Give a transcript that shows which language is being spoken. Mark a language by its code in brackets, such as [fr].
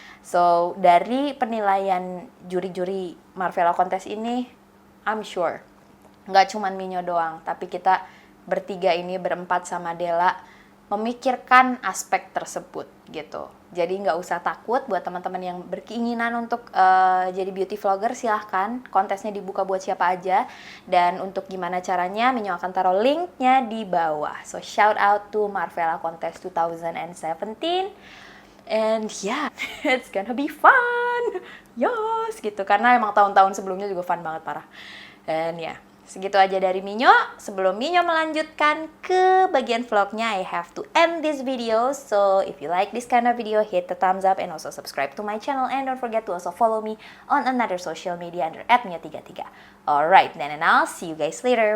[id] So, dari penilaian juri-juri Marvella Contest ini, [en] I'm sure [id] nggak cuman Minyo doang, tapi kita bertiga ini, berempat sama Della, memikirkan aspek tersebut gitu. Jadi nggak usah takut buat teman-teman yang berkeinginan untuk jadi beauty vlogger, silahkan. Kontesnya dibuka buat siapa aja. Dan untuk gimana caranya, Minyo akan taruh linknya di bawah. [en] So shout out to Marvella Contest 2017. And yeah, it's gonna be fun. [id] Yes, gitu. Karena emang tahun-tahun sebelumnya juga fun banget, parah. [en] And yeah, [id] segitu aja dari Minyo. Sebelum Minyo melanjutkan ke bagian vlognya, [en] I have to end this video. So if you like this kind of video, hit the thumbs up and also subscribe to my channel. And don't forget to also follow me on another social media under @minyo33. Alright, then and I'll see you guys later.